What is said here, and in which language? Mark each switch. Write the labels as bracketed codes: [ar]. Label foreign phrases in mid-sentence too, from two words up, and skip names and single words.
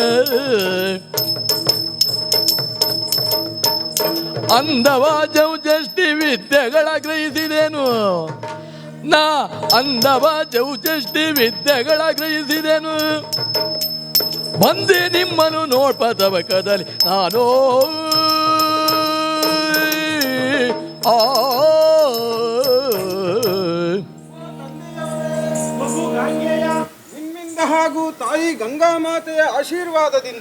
[kn] ಅಂದವಾಜವು ಜಷ್ಟಿ ವಿದ್ಯೆಗಳ ಗ್ರಹಿಸಿದೆನು ನಾ ಅಂದವಾಜವು ಜಷ್ಟಿ ವಿದ್ಯೆಗಳ ಗ್ರಹಿಸಿದೆನು ಬಂದೆ ನಿಮ್ಮನ್ನು ನೋಡ್ಪದವ ಕದಲಿ ನಾನು ಮಗು ಗಾಂಗೇಯ, ನಿಮ್ಮಿಂದ ಹಾಗೂ ತಾಯಿ ಗಂಗಾಮಾತೆಯ ಆಶೀರ್ವಾದದಿಂದ